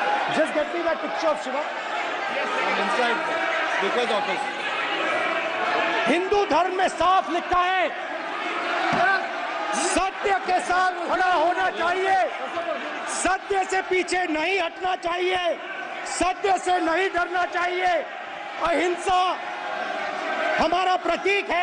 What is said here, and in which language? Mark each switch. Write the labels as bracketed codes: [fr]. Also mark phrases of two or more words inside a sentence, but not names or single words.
[en] Just get me that picture of Shiva. I'm inside Speaker's office. [hi] हिंदू धर्म में साफ लिखा है, सत्य के साथ खड़ा होना चाहिए, सत्य से पीछे नहीं हटना चाहिए, सत्य से नहीं डरना चाहिए। अहिंसा हमारा प्रतीक है।